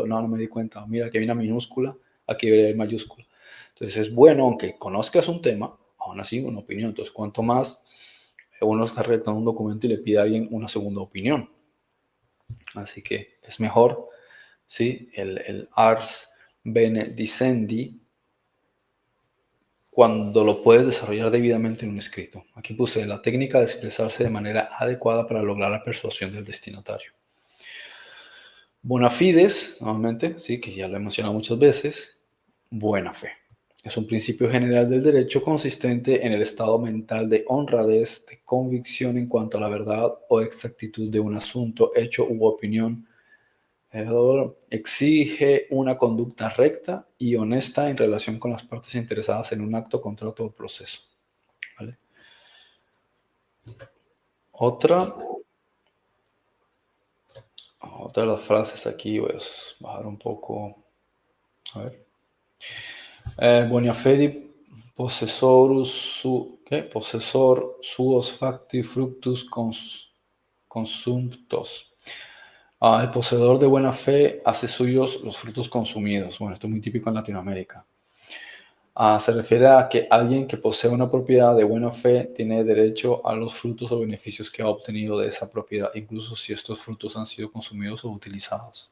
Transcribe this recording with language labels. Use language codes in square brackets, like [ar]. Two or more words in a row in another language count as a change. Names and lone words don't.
[es] No, no me di cuenta. Mira, aquí hay una minúscula, aquí hay mayúscula. Entonces es bueno, aunque conozcas un tema, aún así una opinión. Entonces, cuanto más uno está redactando un documento y le pide a alguien una segunda opinión. Así que es mejor, ¿sí? El [la] ars bene dicendi [es] cuando lo puedes desarrollar debidamente en un escrito. Aquí puse la técnica de expresarse de manera adecuada para lograr la persuasión del destinatario. [la] Bona fides, [es] nuevamente, sí, que ya lo he mencionado muchas veces, buena fe. Es un principio general del derecho consistente en el estado mental de honradez, de convicción en cuanto a la verdad o exactitud de un asunto, hecho u opinión. Exige una conducta recta y honesta en relación con las partes interesadas en un acto, contrato o proceso. ¿Vale? Otra de las frases aquí, voy a bajar un poco. A ver. [la] Bona fede possessor suos facti fructus consumptos. [es] El poseedor de buena fe hace suyos los frutos consumidos. Bueno, esto es muy típico en Latinoamérica. Se refiere a que alguien que posee una propiedad de buena fe tiene derecho a los frutos o beneficios que ha obtenido de esa propiedad, incluso si estos frutos han sido consumidos o utilizados.